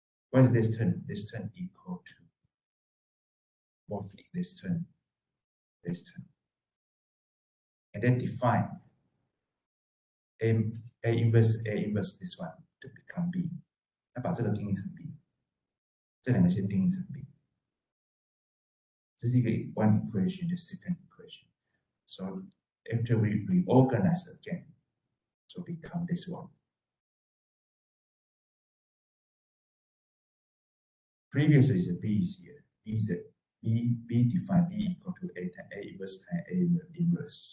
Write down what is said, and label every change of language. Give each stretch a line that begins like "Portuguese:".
English: What is this term? This term equal to both this term. And then define A inverse this one to become B.
Chinese: 那把这个定义成 B， 这两个先定义成 B。这是一个
English: one equation, the second equation. So after we reorganize again, so become this one. Previously, the B is here. B define B equal to A inverse times A inverse.